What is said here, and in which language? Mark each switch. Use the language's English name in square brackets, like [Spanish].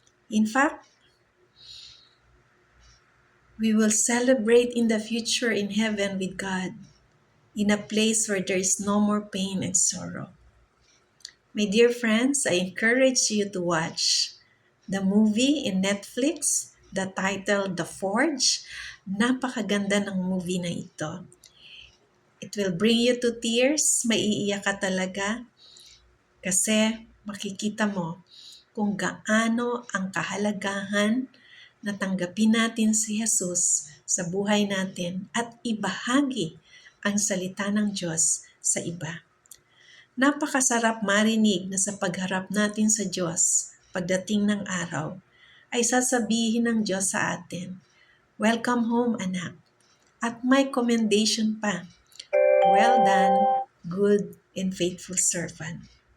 [English] In fact, we will celebrate in the future in heaven with God, in a place where there is no more pain and sorrow. My dear friends, I encourage you to watch the movie in Netflix, the title The Forge. [Filipino] Napakaganda ng movie na ito. [English] It will bring you to tears, [Filipino] maiiyak ka talaga kasi makikita mo kung gaano ang kahalagahan na tanggapin natin si Jesus sa buhay natin at ibahagi ang salita ng Diyos sa iba. Napakasarap marinig na sa pagharap natin sa Diyos pagdating ng araw ay sasabihin ng Diyos sa atin, [English] "Welcome home, [Filipino] anak." At may [English] commendation pa, "Well done, good and faithful servant."